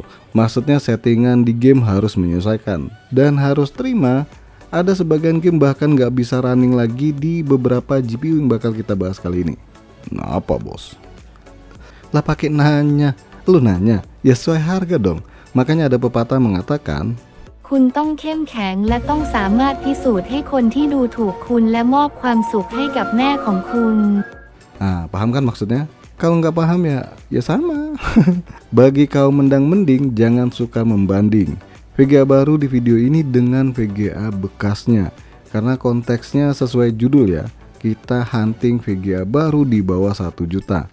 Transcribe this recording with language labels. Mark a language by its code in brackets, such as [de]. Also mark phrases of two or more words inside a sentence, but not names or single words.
[id] Maksudnya settingan di game harus menyesuaikan dan harus terima. Ada sebagian game bahkan nggak bisa running lagi di beberapa GPU yang bakal kita bahas kali ini. Nah, apa bos? Lah pakai nanya, lu nanya, ya sesuai harga dong. Makanya ada pepatah mengatakan, [th] คุณต้องเข้มแข็งและต้องสามารถพิสูจน์ให้คนที่ดูถูกคุณและมอบความสุขให้กับแม่ของคุณ [id] nah paham kan maksudnya? Kalau nggak paham ya sama. Bagi kaum mendang-mending, jangan suka membanding VGA baru di video ini dengan VGA bekasnya, karena konteksnya sesuai judul ya. Kita hunting VGA baru di bawah 1 juta.